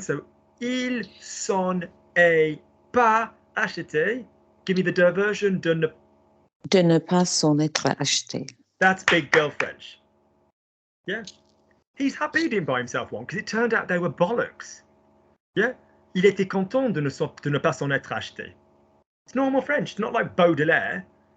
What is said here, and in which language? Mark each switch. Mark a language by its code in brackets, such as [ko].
[en] So [fr] il s'en est pas acheté. [en] Give me the diversion. [fr] De ne pas s'en être acheté. [en] That's big girl French. Yeah. He's happy he didn't buy himself one because it turned out they were bollocks. Yeah. [fr] Il était content de ne pas s'en être acheté. [en] It's normal French. It's not like Baudelaire.